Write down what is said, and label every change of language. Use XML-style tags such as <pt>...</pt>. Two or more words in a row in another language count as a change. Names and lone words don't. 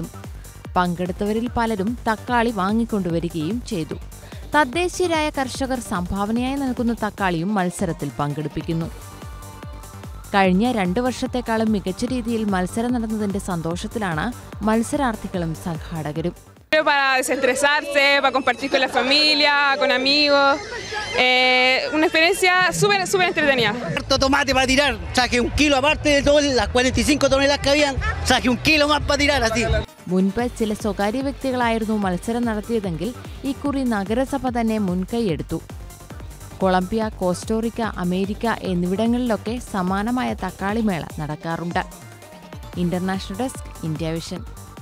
<ml>പങ്കെടുത്തവരിൽ പലരും തക്കാളി വാങ്ങിക്കൊണ്ടുവരികയും ചെയ്തു. തദ്ദേശീയരായ കർഷകർ സംഭാവനയായി നൽകുന്ന തക്കാളിയും മത്സരത്തിൽ പങ്കെടുപ്പിക്കുന്നു. കഴിഞ്ഞ 2 വർഷത്തെക്കാളും മികച്ച രീതിയിൽ മത്സരം നടന്നതിന്റെ സന്തോഷത്തിലാണ് മത്സരാർത്ഥികളും സംഘാടകരും.</ml> <es>Para desestresarse, para compartir con la familia, con amigos. Una experiencia súper entretenida. Harto tomate para tirar. Saqué 1 kilo aparte de todas las 45 toneladas que habían. Saqué 1 kilo más para tirar así.</es> <ml>മുൻപ് ചില സ്വകാര്യ വ്യക്തികളായിരുന്നു മത്സരം നടത്തിയതെങ്കിൽ ഇക്കുറി നഗരസഭ തന്നെ മുൻകൈയെടുത്തു. കൊളംബിയ, കോസ്റ്റോറിക്ക, അമേരിക്ക എന്നിവിടങ്ങളിലൊക്കെ സമാനമായ തക്കാളിമേള നടക്കാറുണ്ട്.</ml> <en>International Desk, India Vision.</en>